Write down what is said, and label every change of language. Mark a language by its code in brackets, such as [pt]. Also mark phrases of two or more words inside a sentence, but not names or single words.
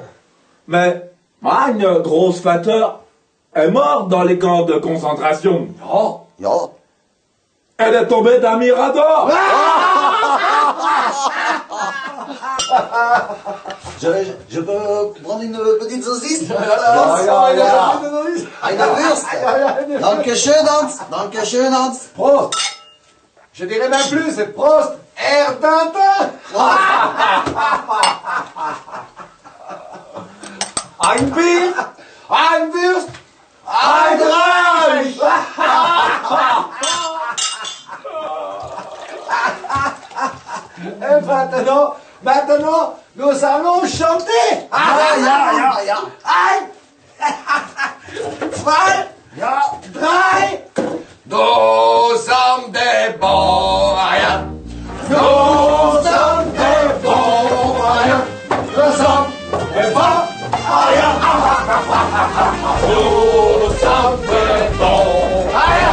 [fr] Mais une grosse flatteur est morte dans les camps de concentration. Oh. [de] Ja. [fr] Elle est tombée d'un mirador. Je peux prendre une petite saucisse? [de] Eine Wurst. Dankeschön, Hans. Prost. [fr] Je dirais même plus, c'est Prost. [de] Herr Tintin. Ein Bier. Ein Wurst. Ein Reich. [fr] Et maintenant, nous allons chanter. [de] Ja. Ein, zwei, drei. [fr] Nous sommes des bons rien. Nous sommes des bons rien. Nous sommes des bons rien. Nous sommes des bons rien.